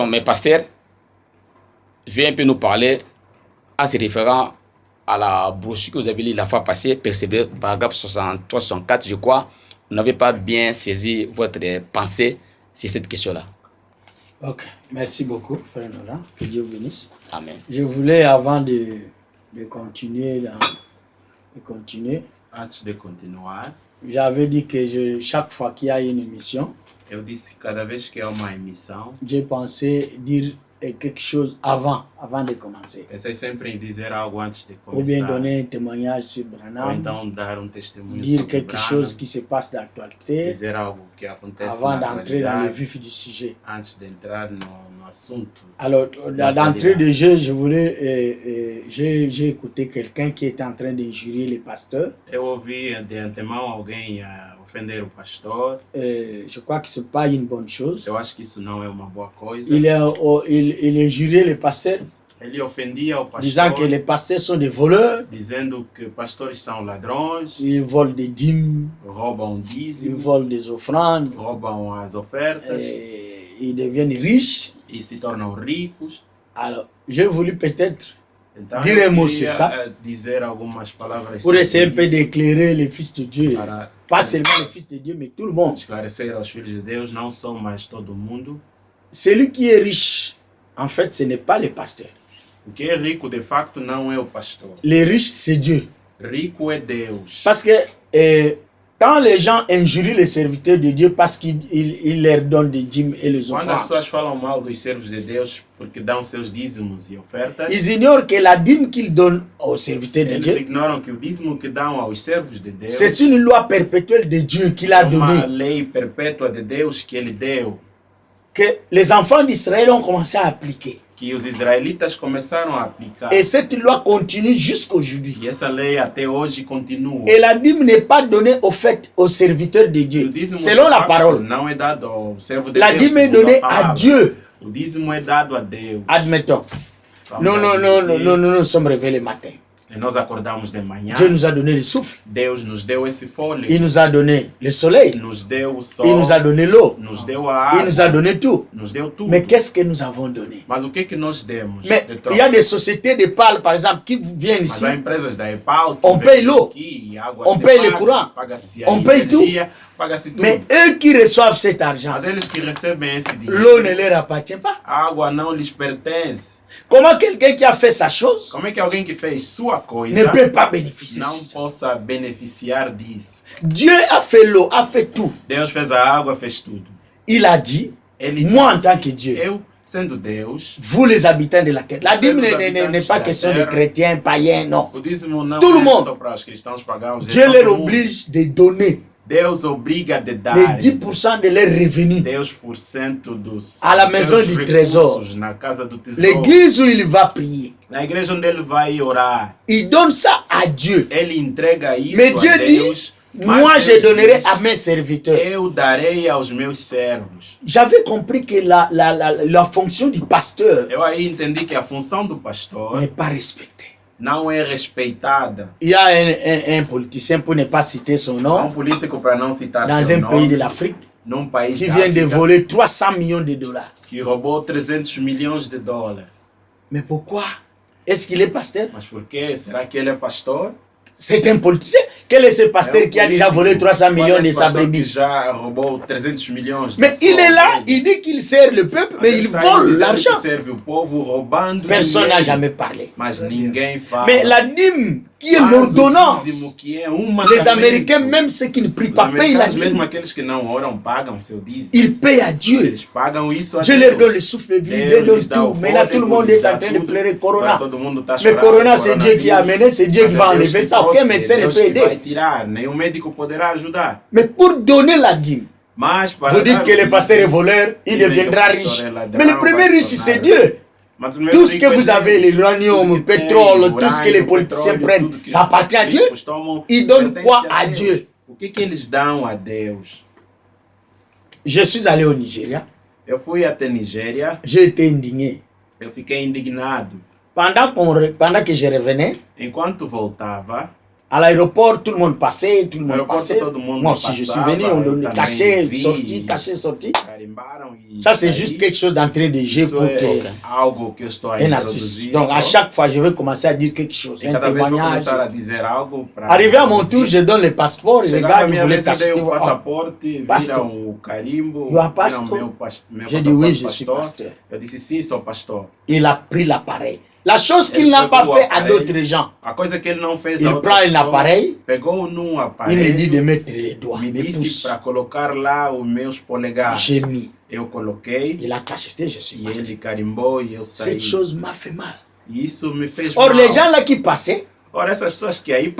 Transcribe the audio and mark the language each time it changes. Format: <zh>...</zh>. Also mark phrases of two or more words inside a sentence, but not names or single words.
<fr>Mais pasteur, je vais un peu nous parler en se référant à la brochure que vous avez lue la fois passée, persévérer, paragraphe 63-64, je crois. Vous n'avez pas bien saisi votre pensée sur cette question-là. Ok, merci beaucoup, frère Nora. Que Dieu vous bénisse. Amen. Je voulais, avant de continuer,</fr> <pt>Antes de continuar,</pt> <fr>j'avais dit que chaque fois qu'il y a une émission,</fr> <pt>eu disse que cada vez que há uma emissão,</pt> <fr>j'ai pensé dire quelque chose avant de commencer.</fr> <pt>pensei sempre em dizer algo antes de</pt> <fr>Ou bien</fr> <pt>começar,</pt> <fr>donner un témoignage sur</fr> <pt>ou</pt> <fr>Branham,</fr> <pt>então dar testemunho</pt> <fr>dire</fr> <pt>sobre</pt> <fr>quelque</fr> <pt>Branham,</pt> <fr>chose qui se passe d'actualité,</fr> <pt>dizer algo que acontece</pt> <fr>avant</fr> <pt>na</pt> <fr>d'entrer dans le</fr> <pt>atualidade,</pt> <fr>vif du sujet.</fr> <pt>antes de entrar no assunto.</pt> <fr>Alors, d'entrée de jeu, je voulais, j'ai écouté quelqu'un qui était en train d'injurier les pasteurs.</fr> <pt>Eu ouvi de antemão alguém ofender o pastor.</pt> <fr>Je crois que ce n'est pas une bonne chose.</fr> <pt>Eu acho que isso não é uma boa coisa.</pt> <fr>Il injuriait les pasteurs,</fr> <pt>Ele ofendia o</pt> <fr>disant que</fr> <pt>pastor,</pt> <fr>les pasteurs sont des voleurs,</fr> <pt>dizendo que pastores são ladrões,</pt> <fr>ils volent des dîmes,</fr> <pt>roubam</pt> <fr>ils</fr> <pt>dízimo,</pt> <fr>volent des offrandes,</fr> <pt>roubam as ofertas</pt> <fr>ils deviennent riches.</fr> <pt>e se tornam ricos.</pt> <fr>Alors, j'ai voulu peut-être</fr> <pt>Então,</pt> <fr>dire</fr> <pt>eu</pt> <fr>un mot</fr> <pt>queria,</pt> <fr>sur ça,</fr> <pt>dizer algumas palavras</pt> <fr>pour essayer un peu</fr> <pt>isso,</pt> <fr>d'éclairer les fils de Dieu.</fr> <pt>para</pt> <fr>Pas seulement les fils de Dieu, mais tout le monde.</fr> <pt>esclarecer aos filhos de Deus, não são mais todo mundo.</pt> <fr>Celui qui est riche, en fait, ce n'est pas le pasteur.</fr> <pt>O que é rico, de facto, não é o pastor.</pt> <fr>Les riches, c'est Dieu.</fr> <pt>Rico é Deus.</pt> <fr>Parce que quand les gens injurient les serviteurs de Dieu parce qu'ils leur donnent des dîmes et les</fr> <pt>Quando as</pt> <fr>offrandes,</fr> <pt>pessoas falam mal dos servos de Deus porque dão seus dízimos e ofertas,</pt> <fr>ils ignorent que la dîme qu'ils donnent aux serviteurs de</fr> <pt>eles</pt> <fr>Dieu,</fr> <pt>ignoram que o dízimo que dão aos servos de Deus</pt> <fr>c'est une loi perpétuelle de Dieu qu'il a</fr> <pt>é uma</pt> <fr>donnée.</fr> <pt>lei perpétua de Deus que ele deu,</pt> <fr>Que les enfants d'Israël ont commencé à appliquer.</fr> <pt>que os israelitas começaram a aplicar.</pt> <fr>Et cette loi continue jusqu'aujourd'hui.</fr> <pt>E essa lei até hoje continua.</pt> <fr>Et la dîme n'est pas donnée au fait aux serviteurs de</fr> <pt>O</pt> <fr>Dieu,</fr> <pt>dízimo</pt> <fr>selon</fr> <pt>de</pt> <fr>la</fr> <pt>facto</pt> <fr>parole.</fr> <pt>não é dado ao servo de</pt> <fr>La</fr> <pt>Deus.</pt> <fr>dîme est</fr> <pt>segundo a</pt> <fr>donnée à</fr> <pt>palavra.</pt> <fr>Dieu.</fr> <pt>O dízimo é dado a Deus.</pt> <fr>Admettons.</fr> <pt>Vamos</pt> <fr>Nous</fr> <pt>admitir.</pt> <fr>nous sommes réveillés le matin.</fr> <pt>E nós acordamos de manhã.</pt> <fr>Dieu nous a donné le souffle.</fr> <pt>Deus nos deu esse fôlego.</pt> <fr>Il nous a donné le soleil.</fr> <pt>Nos deu o sol.</pt> <fr>Il nous a donné l'eau.</fr> <pt>Nos deu a</pt> <fr>Il</fr> <pt>água.</pt> <fr>nous a donné tout.</fr> <pt>Nos deu tudo.</pt> <fr>Mais qu'est-ce que nous avons donné?</fr> <pt>Mas o que nós demos?</pt> <fr>Mais</fr> <pt>de</pt> <fr>il</fr> <pt>troca?</pt> <fr>y a des sociétés de pâle, par exemple, qui viennent</fr> <pt>Mas</pt> <fr>ici.</fr> <pt>há empresas da EPAL que</pt> <fr>On</fr> <pt>vêm</pt> <fr>paye l'eau.</fr> <pt>aqui, água</pt> <fr>On</fr> <pt>se</pt> <fr>paye le</fr> <pt>paga,</pt> <fr>courant.</fr> <pt>paga-se a</pt> <fr>On paye</fr> <pt>energia, paga-se tudo.</pt> <fr>Mais eux qui reçoivent cet argent,</fr> <pt>Mas eles que recebem esse</pt> <fr>l'eau</fr> <pt>dinheiro,</pt> <fr>ne leur appartient pas.</fr> <pt>a água não lhes pertence.</pt> <fr>Comment quelqu'un qui a fait sa chose</fr> <pt>Como é que alguém que fez sua</pt> <fr>ne</fr> <pt>coisa</pt> <fr>peut pas bénéficier de</fr> <pt>não</pt> <fr>ça?</fr> <pt>possa beneficiar disso?</pt> <fr>Dieu a fait l'eau, a fait tout.</fr> <pt>Deus fez a água, fez tudo.</pt> <fr>Il a dit,</fr> <pt>Ele</pt> <fr>moi en</fr> <pt>disse,</pt> <fr>tant que Dieu,</fr> <pt>eu sendo Deus,</pt> <fr>vous les habitants de la terre. La dîme Nous, n'est pas habitants question de de la terre. chrétiens, païens, non.</fr> <pt>o dízimo não</pt> <fr>Tout le</fr> <pt>é</pt> <fr>monde.</fr> <pt>só para os cristãos pagãos. é</pt> <fr>Dieu</fr> <pt>todo</pt> <fr>leur</fr> <pt>mundo.</pt> <fr>oblige de donner</fr> <pt>Deus obriga de dar</pt> <fr>les 10% de leurs revenus.</fr> <pt>10% dos</pt> <fr>À la maison</fr> <pt>seus</pt> <fr>du</fr> <pt>recursos</pt> <fr>trésor.</fr> <pt>na casa do tesouro.</pt> <fr>L'église où il va prier,</fr> <pt>Na igreja onde ele vai orar,</pt> <fr>il donne ça à Dieu.</fr> <pt>ele entrega isso</pt> <fr>Mais</fr> <pt>a</pt> <fr>Dieu dit,</fr> <pt>Deus. mas</pt> <fr>moi</fr> <pt>Deus</pt> <fr>je donnerai</fr> <pt>diz,</pt> <fr>à mes serviteurs.</fr> <pt>eu darei aos meus servos.</pt> <fr>J'avais compris que la fonction du pasteur</fr> <pt>Eu aí entendi que a função do pastor</pt> <fr>n'est pas respectée.</fr> <pt>não é respeitada.</pt> <fr>Il y a un politicien, pour ne pas citer son</fr> <pt>Um</pt> <fr>nom,</fr> <pt>político, para não citar</pt> <fr>dans</fr> <pt>seu</pt> <fr>un</fr> <pt>nome,</pt> <fr>pays de l'Afrique,</fr> <pt>num país</pt> <fr>qui</fr> <pt>da</pt> <fr>vient de</fr> <pt>África,</pt> <fr>voler 300 millions de dollars.</fr> <pt>que roubou 300 milhões de dólares.</pt> <fr>Mais pourquoi? Est-ce qu'il est pasteur?</fr> <pt>Mas por quê? Será que ele é pastor?</pt> <fr>C'est un politicien. Quel est ce pasteur qui a déjà volé 300 millions de sa</fr> <pt>Que</pt> <fr>brebis?</fr> <pt>já roubou 300 milhões de</pt> <fr>Mais il</fr> <pt>sol</pt> <fr>est là,</fr> <pt>dele.</pt> <fr>il dit qu'il sert le peuple, mais il vole l'argent.</fr> <pt>Serve o povo roubando</pt> <fr>Personne n'a</fr> <pt>dinheiro,</pt> <fr>jamais parlé.</fr> <pt>mas ninguém fala.</pt> <fr>Mais la dîme, qui est</fr> <pt>Mas o</pt> <fr>l'ordonnance,</fr> <pt>dízimo, que é um</pt> <fr>les</fr> <pt>mandamento.</pt> <fr>Américains, même ceux qui ne prient</fr> <pt>Os</pt> <fr>pas, payent la</fr> <pt>americanos, mesmo</pt> <fr>dîme.</fr> <pt>aqueles que não oram, pagam seu dízimo.</pt> <fr>Ils payent à Dieu.</fr> <pt>Eles pagam isso a</pt> <fr>Dieu</fr> <pt>Deus.</pt> <fr>leur donne le souffle de vie, Dieu</fr> <pt>Deus</pt> <fr>leur</fr> <pt>lhes</pt> <fr>donne</fr> <pt>dá</pt> <fr>tout.</fr> <pt>o</pt> <fr>Maintenant, tout le</fr> <pt>fôlego,</pt> <fr>monde</fr> <pt>lhes</pt> <fr>est</fr> <pt>dá</pt> <fr>en train de</fr> <pt>tudo.</pt> <fr>pleurer</fr> <pt>Agora</pt> <fr>Corona.</fr> <pt>todo mundo tá</pt> <fr>Mais</fr> <pt>chorando,</pt> <fr>Corona, c'est Dieu qui a</fr> <pt>coronavírus.</pt> <fr>amené, c'est Dieu qui</fr> <pt>Mas</pt> <fr>va</fr> <pt>é Deus</pt> <fr>enlever</fr> <pt>que</pt> <fr>ça. Aucun</fr> <pt>trouxe,</pt> <fr>médecin ne</fr> <pt>Deus</pt> <fr>peut</fr> <pt>que vai</pt> <fr>aider.</fr> <pt>tirar, nenhum médico poderá ajudar.</pt> <fr>Mais pour donner la dîme,</fr> <pt>Mas para</pt> <fr>vous dites</fr> <pt>dar</pt> <fr>que</fr> <pt>o</pt> <fr>le pasteur est</fr> <pt>dízimo,</pt> <fr>voleur, il</fr> <pt>dizem que o</pt> <fr>deviendra</fr> <pt>pastor</pt> <fr>riche.</fr> <pt>é ladrão,</pt> <fr>Mais le premier</fr> <pt>vai</pt> <fr>riche,</fr> <pt>se</pt> <fr>c'est</fr> <pt>tornar.</pt> <fr>Dieu.</fr> <pt>Mas o meu</pt> <fr>Tout ce que</fr> <pt>rico é</pt> <fr>vous avez,</fr> <pt>Deus.</pt> <fr>l'uranium,</fr> <pt>Tudo</pt> <fr>le</fr> <pt>que tem,</pt> <fr>pétrole, tout ce que les</fr> <pt>urânio,</pt> <fr>politiciens</fr> <pt>petróleo,</pt> <fr>prennent,</fr> <pt>tudo que</pt> <fr>ça appartient à</fr> <pt>os</pt> <fr>Dieu.</fr> <pt>ricos tomam,</pt> <fr>Ils donnent</fr> <pt>pertence</pt> <fr>quoi à</fr> <pt>Deus.</pt> <fr>Dieu?</fr> <pt>O que eles dão a Deus?</pt> <fr>Je suis allé au Nigeria,</fr> <pt>Eu fui até Nigéria,</pt> <fr>j'ai été indigné.</fr> <pt>eu fiquei indignado.</pt> <fr>Pendant que je revenais,</fr> <pt>Enquanto voltava,</pt> <fr>à l'aéroport, tout le monde passait, tout le monde</fr> <pt>aeroporto</pt> <fr>passait.</fr> <pt>todo mundo</pt> <fr>Moi aussi, je suis</fr> <pt>passava,</pt> <fr>venu, on</fr> <pt>eu</pt> <fr>donnait</fr> <pt>também</pt> <fr>caché,</fr> <pt>vi.</pt> <fr>sorti, caché, sorti.</fr> <pt>carimbaram e</pt> <fr>Ça, c'est</fr> <pt>saí.</pt> <fr>juste quelque chose d'entrée de jeu</fr> <pt>Isso</pt> <fr>pour</fr> <pt>é</pt> <fr>que...</fr> <pt>algo que eu estou a</pt> <fr>Une astuce.</fr> <pt>introduzir.</pt> <fr>Donc, à</fr> <pt>só.</pt> <fr>chaque fois, je vais commencer à dire quelque chose,</fr> <pt>E</pt> <fr>un</fr> <pt>cada vez vou</pt> <fr>témoignage.</fr> <pt>começar a dizer algo para</pt> <fr>Arrivé à mon tour, je donne le passeport, je</fr> <pt>Chegava a</pt> <fr>regarde, vous</fr> <pt>minha</pt> <fr>voulez</fr> <pt>vez, eu dei</pt> <fr>t'acheter.</fr> <pt>o</pt> <fr>Oh,</fr> <pt>passaporte,</pt> <en>pastor.</en> <pt>viram o carimbo,</pt> <en>You are</en> <pt>viram</pt> <en>pastor?</en> <pt>meu</pt> <fr>j'ai dit oui, je</fr> <pt>passaporte</pt> <fr>suis</fr> <pt>pastor.</pt> <fr>pasteur.</fr> <pt>Eu disse sim, sou pastor.</pt> <fr>Il a pris l'appareil. La chose qu'il Elle n'a fait pas quoi, fait à appareil? d'autres gens,</fr> <pt>A coisa que ele não fez a</pt> <fr>il</fr> <pt>outra</pt> <fr>prend un</fr> <pt>pessoa,</pt> <fr>appareil,</fr> <pt>pegou num</pt> <fr>il me</fr> <pt>aparelho,</pt> <fr>dit de mettre les doigts,</fr> <pt>me</pt> <fr>mes</fr> <pt>disse</pt> <fr>pouces.</fr> <pt>para colocar lá os meus polegares.</pt> <fr>J'ai mis.</fr> <pt>Eu coloquei</pt> <fr>Il a cacheté, je suis</fr> <pt>e</pt> <fr>parti.</fr> <pt>ele carimbou e eu saí.</pt> <fr>Cette chose m'a fait mal.</fr> <pt>E isso me fez</pt> <fr>Or,</fr> <pt>mal.</pt> <fr>les gens là qui passaient,</fr> <pt>Ora, essas pessoas que aí</pt>